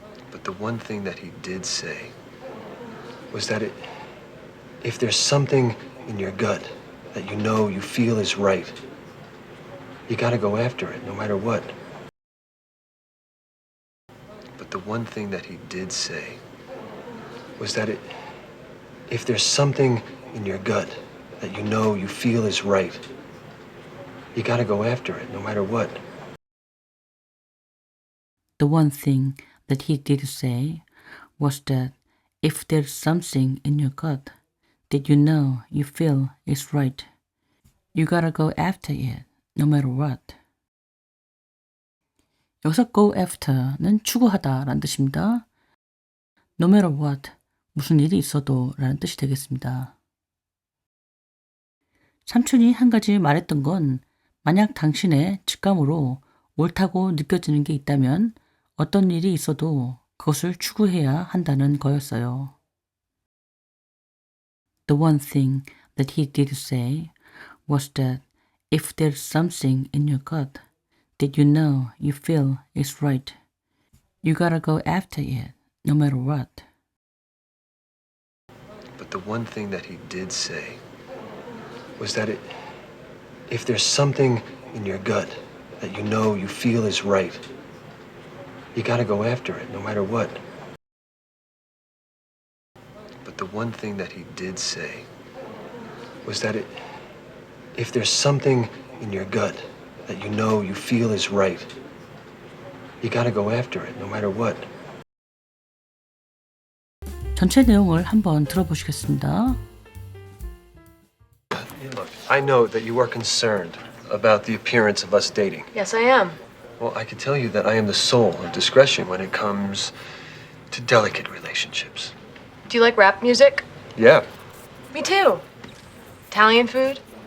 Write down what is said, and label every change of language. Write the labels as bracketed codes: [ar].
[en] But the one thing that he did say was that if there's something in your gut that you know you feel is right, you gotta go after it no matter what. But the one thing that he did say was that if there's something in your gut that you know you feel is right, you gotta go after it no matter what. The one thing that he did say was that if there's something in your gut that you know you feel is right, you gotta go after it no matter what. [ko] 여기서 [en] go after [ko] 는 추구하다 라는 뜻입니다. [en] No matter what, [ko] 무슨 일이 있어도 라는 뜻이 되겠습니다. 삼촌이 한 가지 말했던 건 만약 당신의 직감으로 옳다고 느껴지는 게 있다면 어떤 일이 있어도 그것을 추구해야 한다는 거였어요. [en] The one thing that he did say was that if there's something in your gut that you know you feel is right, you gotta go after it no matter what. But the one thing that he did say was that if there's something in your gut that you know you feel is right, you gotta go after it no matter what. But the one thing that he did say was that if there's something in your gut that you know you feel is right, you gotta go after it no matter what. [ko] 전체 내용을 한번 들어보시겠습니다. [en] Look, I know that you are concerned about the appearance of us dating. Yes, I am. Well, I can tell you that I am the soul of discretion when it comes to delicate relationships. Do you like rap music? Yeah. Me too. Italian food?